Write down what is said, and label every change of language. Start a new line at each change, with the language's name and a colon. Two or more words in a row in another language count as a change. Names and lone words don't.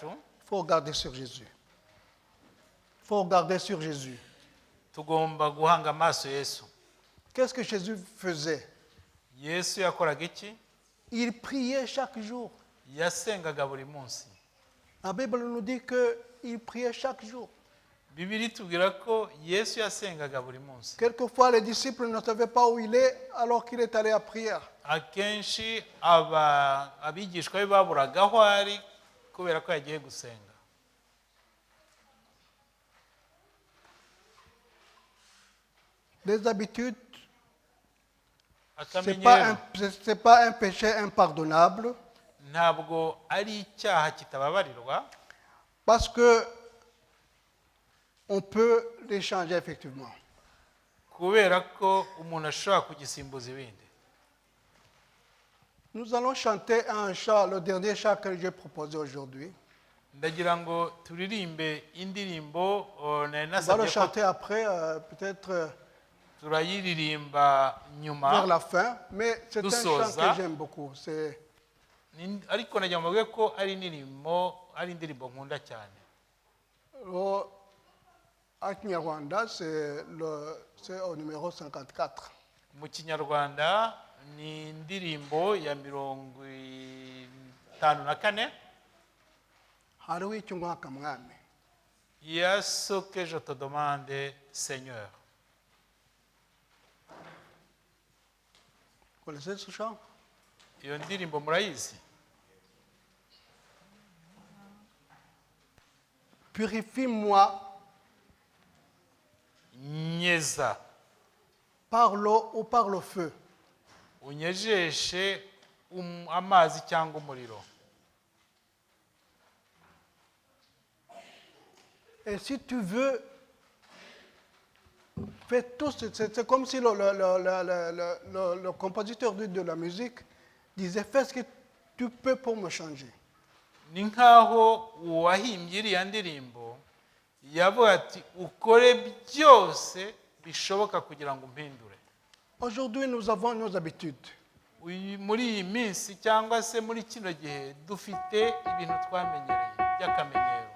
French: il faut regarder sur Jésus. Il faut regarder sur Jésus.
Kinyarwanda: tugomba guhanga amaso Yesu.
French: Qu'est-ce que Jésus faisait?
Kinyarwanda: Yesu yakoraga iki?
French: Il priait chaque jour.
Kinyarwanda: Yasengaga buri munsi.
French: La Bible nous dit qu'il priait chaque jour.
Kinyarwanda: bibiri itubwira ko yesu yasengaga buri munsi.
French: Quelquefois, les disciples ne savaient pas où il est alors qu'il est allé à prière.
Kinyarwanda: Akenshi abigishwa be baburaga aho ari kubera ko yagiye gusenga.
French: Les habitudes, ce
Kinyarwanda: Akamenyero
French: n'est pas un péché impardonnable
Kinyarwanda: ntabwo ari icyaha kitababarirwa,
French: parce que on peut les changer effectivement.
Kinyarwanda: kubera ko umuntu ashobora kugisimbuza ibindi.
French: Nous allons chanter un chant, le dernier chant que j'ai proposé aujourd'hui.
Kinyarwanda: Ndagira ngo turirimbe indirimbo nari
French: On va le
Kinyarwanda: nasabye ko
French: chanter après, peut-être
Kinyarwanda: turayiririmba
French: vers
Kinyarwanda: nyuma,
French: la fin, mais c'est un chant
Kinyarwanda: Dusoza.
French: que j'aime beaucoup. C'est
Kinyarwanda: ariko nagira ngo mvuge ko ari indirimbo nkunda cyane.
French: à Kinyarwanda, c'est au numéro 54.
Kinyarwanda: Mu Kinyarwanda ni indirimbo ya 54 Hariho icyo ngwaka mwami.
French: ya ce que je te demande Seigneur. Vous connaissez ce chant?
Kinyarwanda: Iyo ndirimbo murayizi?
French: Purifie-moi
Kinyarwanda: Nyeza
French: par l'eau ou par le feu.
Kinyarwanda: unyejeshe amazi cyangwa umuriro.
French: Et si tu veux, fais tout. C'est comme si le compositeur de la musique disait, fais ce que tu peux pour me changer.
Kinyarwanda: Ni nkaho uwahimbye iriya ndirimbo yavuga ati ukore byose bishoboka kugira ngo umpindure.
French: Aujourd'hui, nous avons nos habitudes.
Kinyarwanda: Muri iyi minsi cyangwa se muri kino gihe dufite ibintu twamenyereye by'akamenyero.